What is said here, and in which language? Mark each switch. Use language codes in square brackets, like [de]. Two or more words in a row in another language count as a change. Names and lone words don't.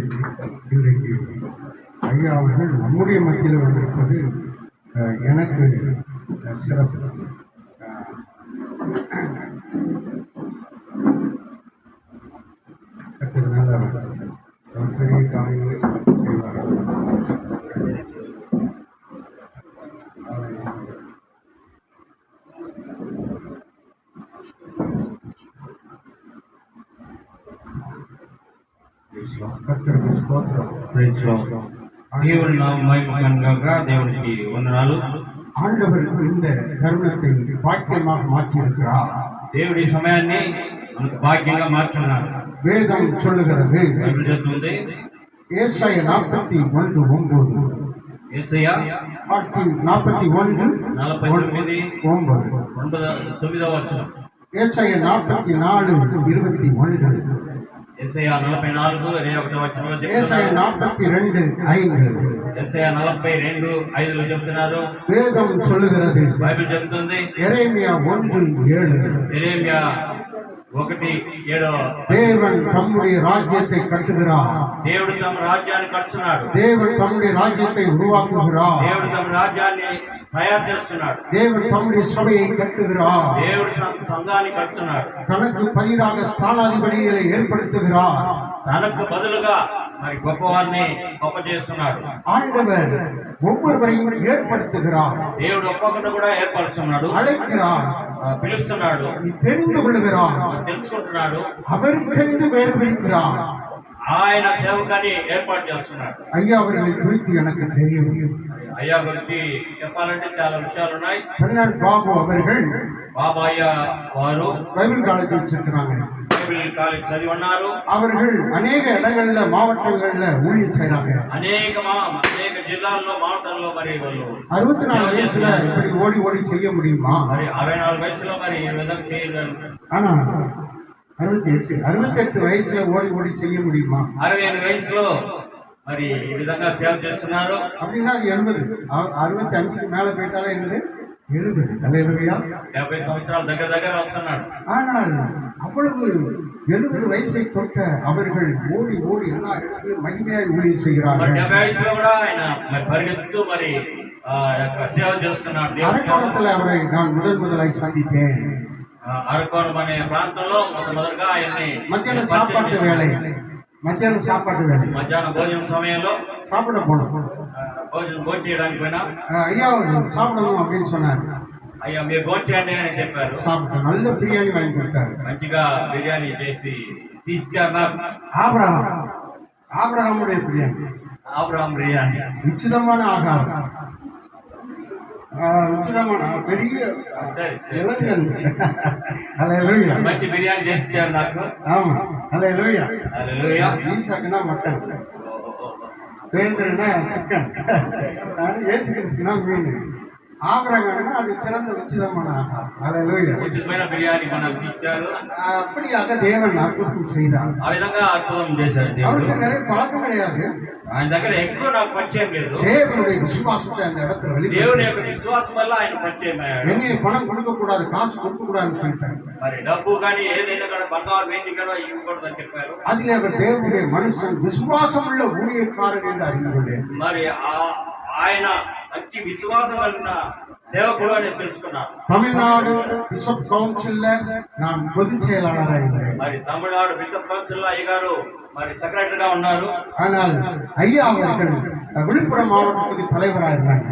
[ta] இன்றைக்கு ஐயா அவர்கள் நம்முடைய மத்தியில் வந்திருப்பது எனக்கு சிறப்பு. நல்ல பெரிய காரியங்களை செய்வார்கள். [te] కర్తవ్య స్తోత్రం. దేవుని నామముగా దేవునికి వందనాలు. [ta] ஆண்டவர் இந்த தருணத்தை பாக்கியமாக மாற்றியிருக்கிறார். [te] దేవుడి సమయాన్ని మనకు భాగ్యంగా మార్చున్నారు. [ta] வேதம் சொல்லுகிறது, [te] బైబిల్ చెప్తుంది, [ta] ஏசாயா 41:9, [te] యేసయ్య 41:9, వచనం, [ta] ஏசாயா 44:21, [te] యేసయ్య 44:21 వచనంలో [ta] ஏசாயா [te] చెప్తున్నారు. 42:5, యేసయ్య 42:5 చెప్తున్నారు. [ta] வேதம் சொல்லுகிறது, [te] బైబిల్ చెప్తుంది, [ta] எரேமியா 1:7, [te] యెరెమీయా 1:7, [ta] தேவன் தம்முடைய ராஜ்யத்தை கட்டுகிறார். [te] దేవుడు తమ రాజ్యాన్ని కట్టుతున్నాడు. [ta] தேவன் தம்முடைய ராஜ்யத்தை உருவாக்குகிறார். [te] దేవుడు తమ రాజ్యాన్ని తయారు చేస్తున్నాడు. [ta] தேவன் தம்முடைய சபையை கட்டுகிறார். [te] దేవుడు సంఘాన్ని కట్టుతున్నాడు. [ta] தனக்கு பதிலாக ஸ்தானாதிபதிகளை ஏற்படுத்துகிறார். [te] తనకు బదులుగా మరి గొప్పవారిని గొప్ప చేస్తున్నాడు. [ta] ஆண்டவர் ஒவ்வொருவரையும் ஏற்படுத்துகிறார். [te] దేవుడు ఒక్కొక్కటి కూడా ఏర్పరుస్తున్నాడు, [ta] அழைக்கிறார், [te] పిలుస్తున్నాడు, [ta] தெரிந்து கொள்கிறார், [te] తెలుసుకుంటున్నాడు, [ta] அவருக்கென்று வேறு வைக்கிறார். [te] ఆయన సేవకాన్ని ఏర్పాటు చేస్తున్నాడు. [ta] ஐயா அவர்களை குறித்து எனக்கு தெரியும். [te] అయ్యా గురించి చెప్పాలంటే చాలా విషయాలు ఉన్నాయి. [ta] பெர்னார்ட் பாபு அவர்கள் [te] బాబాయ్య వారు [en] Bible college [ta] வச்சிருக்கிறாங்க. [en] Bible college [te] చదివి ఉన్నారు. [ta] அவர்கள் அநேக இடங்கள்ல மாவட்டங்கள்ல ஊழியம் செய்யறாங்க. [te] అనేక జిల్లాల్లో మావటల్లో మరి వాళ్ళు [ta] 64 வயசுல இப்படி ஓடி ஓடி செய்ய முடியுமா? [te] మరి 64 వయసులో మరి ఈ విధంగా చేయగలరు. [ta] ஆனா 68 வயசுல ஓடி ஓடி செய்ய முடியுமா? [te] 65 వయసులో మరి ఈ విధంగా సేవ చేస్తున్నారు. [ta] அப்படின்னா அது 80 65க்கு மேலே போயிட்டாலே என்னது 70. அல்லேலூயா. [te] 70 సంవత్సరాల దగ్గర వస్తున్నాడు. [ta] ஆனால் அவ்வளவு 70 வயசை தொட்ட அவர்கள் ஓடி ஓடி எல்லா இடத்திலும் மகிமையாய் ஊழியம் [te] మరి [ta] செய்கிறார்கள். [te] 70 వయసులో కూడా ఆయన మరి పరిగెత్తు మరి సేవ చేస్తున్నాడు. [ta] அரக்கோணத்தில் அவரை நான் முதலாய் சந்தித்தேன். [te] అరకోణం అనే ప్రాంతంలో మొదలుగా ఆయన్ని [ta] மத்தியான சாப்பாட்டு வேலை [te] మధ్యాహ్నం భోజనం సమయంలో [ta] சாப்பிட போனோம். [te] భోజనం చేయడానికి పోయినా [ta] ஐயா சாப்பிடணும் அப்படின்னு சொன்னார். [te] అయ్యా మీరు భోజనం చేయండి అని చెప్పారు. [ta] சாப்பிட்டோம். நல்ல பிரியாணி வாங்கி கொடுத்தாரு. [te] మంచిగా బిర్యానీ చేసి తీసుకారు నాకు. [ta] ஆபிரகாமுடைய பிரியாணி, [te] ఆబ్రహాం బిర్యానీ [ta] உச்சிதமான ஆகாரம், உச்சிதமான பெரிய [te] సరే [ta] இளைஞன். அல்லேலூயா. [te] మంచి బిర్యానీ చేసి ఇచ్చారు నాకు. [ta] ஆமா, அல்லேலூயா. [te] హల్లెలూయా. [ta] ஈசாக்குனா மட்டன், பேதுருனா சிக்கன், இயேசு கிறிஸ்துனா மீன், ஆபிரகாம்னா அது சிறந்த உச்சிதமான ஆகாரம். அல்லேலூயா. [te] ఉచితమైన బిర్యానీ మనకు ఇచ్చారు. [ta] அப்படியாக தேவன் அற்புதம் செய்தார். [te] ఆ విధంగా అద్భుతం చేశారు దేవుడు. [ta] அவருக்கு நிறைய பழக்கம் கிடையாது. [te] ఆయన దగ్గర ఎక్కువ నాకు పరిచయం లేదు. [ta] தேவனுடைய விசுவாசத்தை அந்த இடத்துல [te] దేవుని [ta] வெளியே [te] యొక్క విశ్వాసం వల్ల ఆయన పరిచయం అయ్యాడు. [ta] என்னைய பணம் கொடுக்க கூடாது, காசு கொடுக்க கூடாதுன்னு சொல்லிட்டாங்க. [te] మరి డబ్బు కానీ ఏదైనా కూడా బంగారు వెండి కూడా ఇవ్వకూడదని చెప్పారు. [ta] அதில் அவர் தேவனுடைய மனுஷன் விசுவாசம் உள்ள ஊழியக்காரர் என்று அறிந்து கொண்டேன். [te] మరి ఆయన మంచి విశ్వాసం కలిగిన సేవకుడు అని తెలుసుకున్నాను. [ta] தமிழ்நாடு [en] Bishop Council [ta] நான் பொதுச் செயலாளராக இருந்தேன். [te] మరి తమిళనాడు [en] Bishop Council [te] అయ్యగారు మరి సెక్రటరీగా ఉన్నారు. [ta] ஆனால் ஐயா அவர்கள் விழுப்புரம் மாவட்டத்துக்கு தலைவராக இருந்தாங்க.